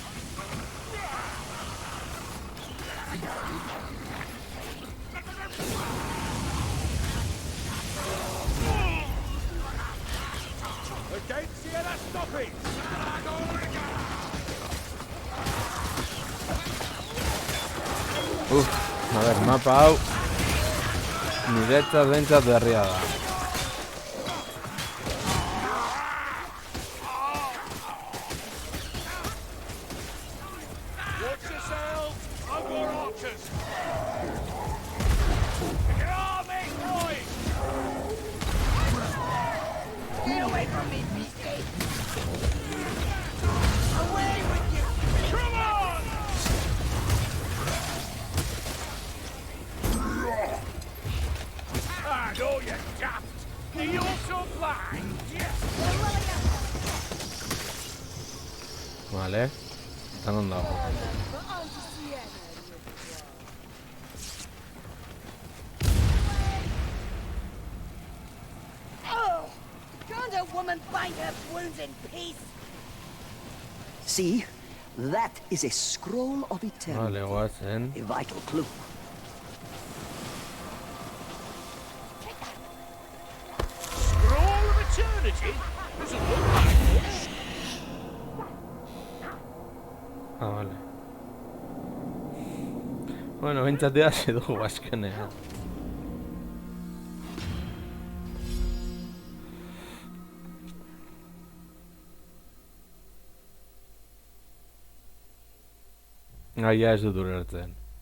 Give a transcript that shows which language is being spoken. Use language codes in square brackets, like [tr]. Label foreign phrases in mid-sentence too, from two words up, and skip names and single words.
[en] Against Sienna, stop it! [es] A ver, [eu] mapa hau. Niretzat behintzat berria da. [en] Watch yourselves! I've got archers! Get on, make noise! Get away from me, beastie! Away with you! Come on! Ah, no, you daft! Are you also blind? Yes! [eu] Vale. Están onda dago. [en] Oh! Can't a woman bind her wounds in peace? See? That is a scroll of eternity. [eu] Vale, guazen. [en] A vital clue. Scroll of eternity? Doesn't look like much. [eu] Ah, vale. Bueno, behintzat hasi dugu azkenean. Ja, ez dut ulertzen.